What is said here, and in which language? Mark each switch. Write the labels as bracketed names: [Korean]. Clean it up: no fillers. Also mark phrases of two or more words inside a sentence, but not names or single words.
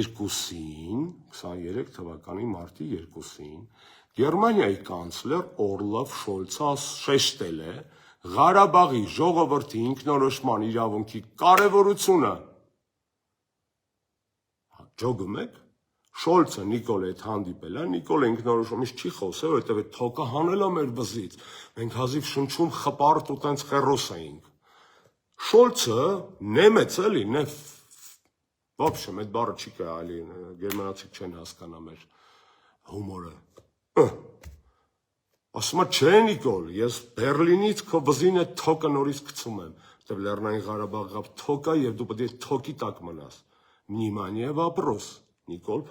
[Armenian] 2-ին Գերմանիայի կանցլեր Օլաֆ Շոլցը շեշտել է Ղարաբաղի ժողովրդի ինքնորոշման իրավունքի կարևորությունը։ Ջոգում եք, Շոլցը Նիկոլ հետ հանդիպել է, Նիկոլը ինքնորոշումից չի խոսել, որովհետև այդ թոկը հանել է մեր վզից, մենք հազիվ շնչում խպարտ ու տենց խերոս էինք։ Շոլցը նեմեց էլի, [Russian] в общем, [Armenian] այդ բառը չի կարելի, գերմանացիք չեն հասկանա մեր հումորը։ Ասում է, չէ Նիկոլ, ես Բերլինից քո վզին այդ թոկը նորից գցում եմ, որովհետև Լեռնային Ղարաբաղը թոկ է եւ դու պետք է թոկի տակ մնաս։ [Russian] Внимание, вопрос, [Armenian] Նիկոլ